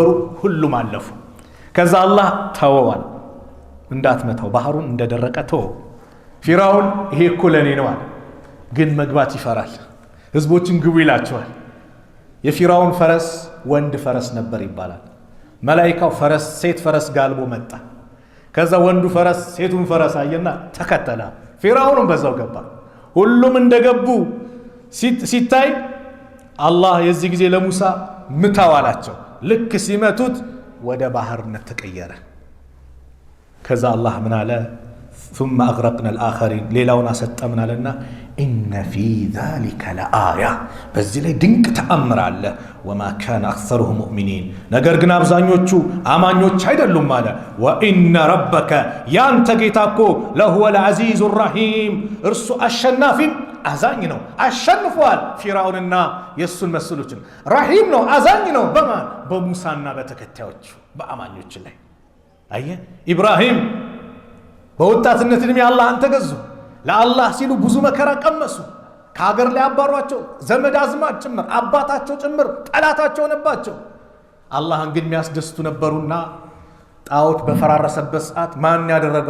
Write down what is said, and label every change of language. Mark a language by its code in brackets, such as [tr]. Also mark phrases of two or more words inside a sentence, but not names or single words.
[am] ሁሉም አለፉ። ከዛ አላህ ተወዋል እንዳትመታው ባህሩን እንደደረቀ ተወው። ፊርዓውን ይሄ እኮ ለኔ ነው አለ። ግን መግባት ይፈራል። ህዝቦችን ግቡ ይላቸዋል። የፊርዓውን ፈረስ ወንድ ፈረስ ነበር ይባላል። መላኢካው ፈረስ ሴት ፈረስ ጋልቦ መጣ። ከዛ ወንዱ ፈረስ ሴቱን ፈረስ አየና ተከተለ። ፊርዓውንም በዛው ገባ። ሁሉም እንደገቡ ሲታይ አላህ የዚህ ጊዜ ለሙሳ ምታው አላቸው። ልክ ሲመቱት ወደ ባህርነት ተቀየረ። ከዛ አላህ ምን አለ? [ar] ثم أغرقنا الآخرين [am] ሌላውን አሰጠምን አለና [ar] إن في ذلك لآية [am] በዚህ ላይ ድንቅ ተአምር አለ። [ar] وما كان أكثرهم مؤمنين [am] ነገር ግን አብዛኞቹ አማኞች አይደሉም አለ። [ar] وإن ربك [am] ያንተ ጌታ እኮ [ar] لهو العزيز الرحيم [am] እርሱ አሸናፊም አዛኝ ነው። አሸንፏል ፊርዓውንና የሱን መስሎችን። ረሂም ነው አዛኝ ነው በማን? በሙሳና በተከታዮቹ በአማኞች ላይ። አየ ኢብራሂም በወጣትነት ዕድሜ አላህን ተገዙ። ለአላህ ሲሉ ብዙ መከራ ቀመሱ። ከሀገር ላይ አባሯቸው፣ ዘመድ አዝማድ ጭምር አባታቸው ጭምር ጠላታቸው ሆነባቸው። አላህን ግን የሚያስደስቱ ነበሩና ጣዖት በፈራረሰበት ሰዓት ማን ያደረገው?